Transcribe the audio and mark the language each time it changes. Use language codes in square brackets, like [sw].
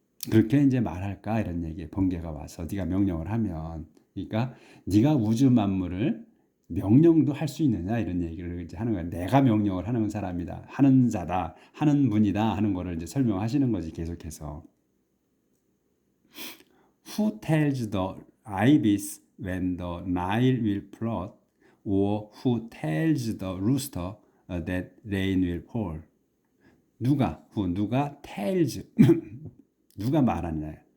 [ko] 그렇게 이제 말할까 이런 얘기예요. 번개가 와서 네가 명령을 하면 그러니까 네가 우주 만물을 명령도 할 수 있느냐 이런 얘기를 이제 하는 거야. 내가 명령을 하는 사람이다, 하는 자다, 하는 분이다 하는 거를 이제 설명하시는 거지 계속해서. [en] Who tells the ibis when the Nile will flood, or who tells the rooster that rain will fall? [ko] 누가 tells 누가 말하느냐?